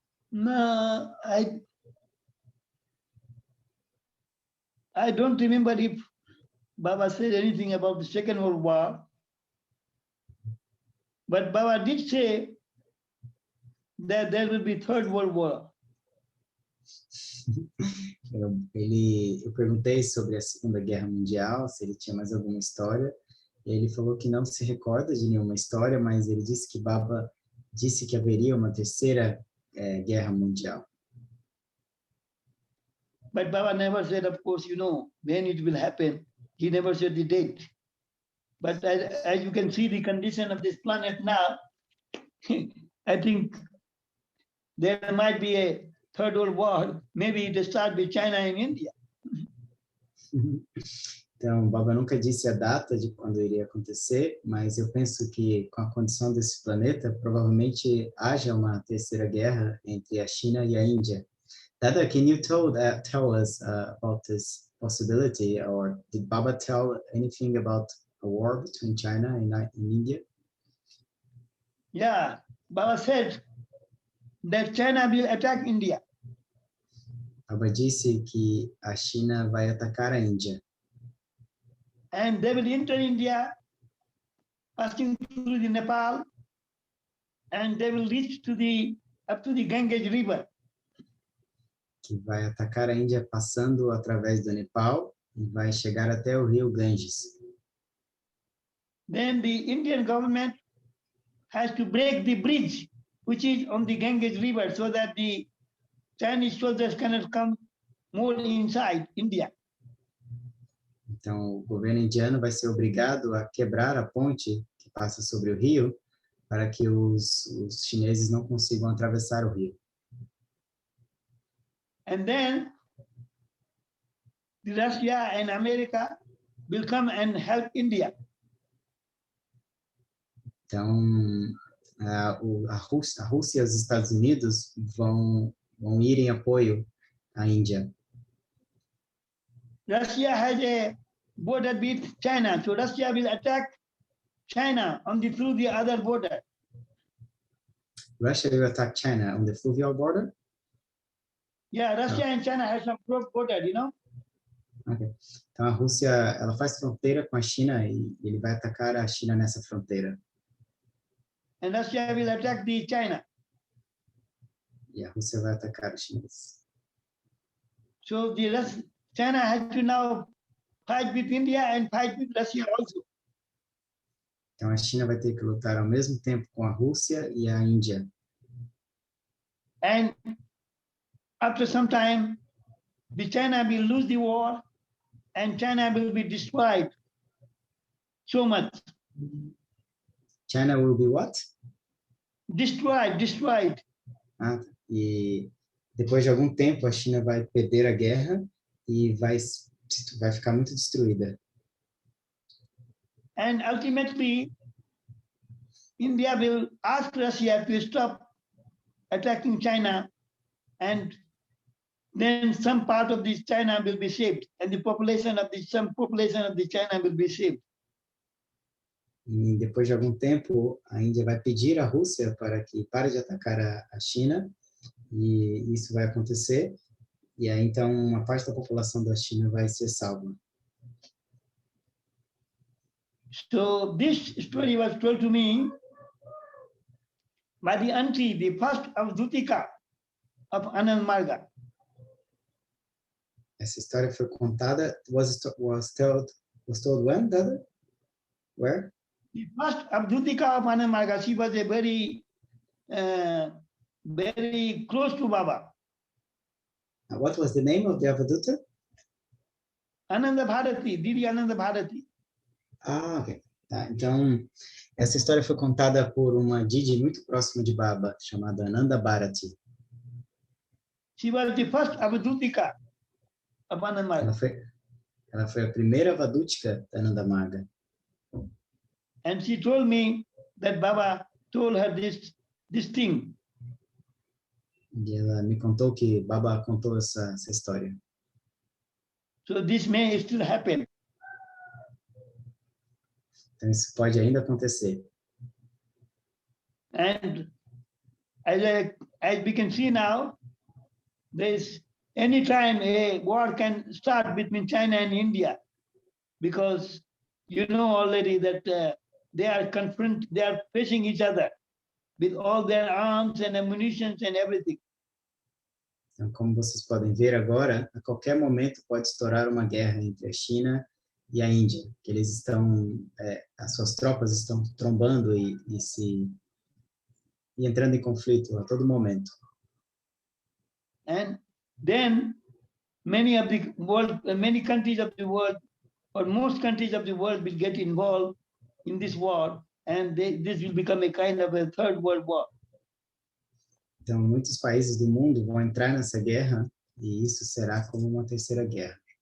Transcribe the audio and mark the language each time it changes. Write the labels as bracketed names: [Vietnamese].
[English] No, I don't remember if Baba said anything about the Second World War. But Baba did say that there will be Third World War. [Portuguese] Eu perguntei sobre a Segunda Guerra Mundial, se ele tinha mais alguma história. Ele falou que não se recorda de nenhuma história, mas ele disse que Baba disse que haveria uma terceira guerra mundial. [English] But Baba never said, of course, when it will happen. He never said the date. But as you can see the condition of this planet now, I think there might be a Third World War. Maybe it will start with China and India. [Portuguese] Então, Baba nunca disse a data de quando iria acontecer, mas eu penso que com a condição desse planeta, provavelmente haja uma terceira guerra entre a China e a Índia. [English] Dada, can you tell us about this possibility, or did Baba tell anything about a war between China and India? Yeah, Baba said that China will attack India. [Portuguese] Baba disse que a China vai atacar a Índia. [English] And they will enter India, passing through the Nepal, and they will reach up to the Ganges River. [Portuguese] Que vai atacar a Índia passando através do Nepal e vai chegar até o rio Ganges. [English] Then the Indian government has to break the bridge which is on the Ganges River so that the Chinese soldiers cannot come more inside India. [Portuguese] Então, o governo indiano vai ser obrigado a quebrar a ponte que passa sobre o rio para que os chineses não consigam atravessar o rio. [English] And then Russia and America will come and help India. [Portuguese] Então, a Rússia e os Estados Unidos vão ir em apoio à Índia. [English] Russia has a border with China, so Russia will attack China through the other border. Russia will attack China on the fluvial border? Yeah, Russia and China have some border, you know. Ok. [Portuguese] Então a Rússia, ela faz fronteira com a China e ele vai atacar a China nessa fronteira. [English] And Russia will attack the China. [Portuguese] E a Rússia vai atacar os chineses. [English] So China has to now fight with India and fight with Russia also. [Portuguese] Então a China vai ter que lutar ao mesmo tempo com a Rússia e a Índia. [English] And after some time, the China will lose the war and China will be destroyed so much. China will be what? Destroyed. [Portuguese] Ah, e depois de algum tempo a China vai perder a guerra e vai ficar muito destruída. [English] And ultimately, India will ask Russia to stop attacking China, and then some part of this China will be saved, and some population of the China will be saved. [Portuguese] E depois de algum tempo, a Índia vai pedir à Rússia para que pare de atacar a China, e isso vai acontecer, e aí então uma parte da população da China vai ser salva. [English] So this story was told to me by the auntie, the first Avdutika of Ananda Marga. [Portuguese] Essa história foi contada, [English] was told when, [Portuguese] Dada? [English] Where? The first Avdutika of Ananda Marga, she was a very close to Baba. What was the name of the Avadutta? Ananda Bharati, Didi Ananda Bharati. Ah, ok. [Portuguese] Tá, então, essa história foi contada por uma Didi muito próxima de Baba, chamada Ananda Bharati. [English] She was the first Avdutika of Ananda Marga. [Portuguese] Ela foi a primeira Avadutika da Ananda Marga. [English] And she told me that Baba told her this thing. [Portuguese] E ela me contou que Baba contou essa história. [English] So this may still happen. [Portuguese] Então isso pode ainda acontecer. [English] And as we can see now, there's any time a war can start between China and India, because you know already that they are facing each other with all their arms and ammunition and everything. [Portuguese] Então, como vocês podem ver agora, a qualquer momento pode estourar uma guerra entre a China e a Índia, que eles estão, as suas tropas estão trombando e entrando em conflito a todo momento. [English] And then many countries of the world, or most countries of the world, will get involved in this war, and this will become a kind of a third world war. [Portuguese] Então, muitos países do mundo vão entrar nessa guerra e isso será como uma terceira guerra.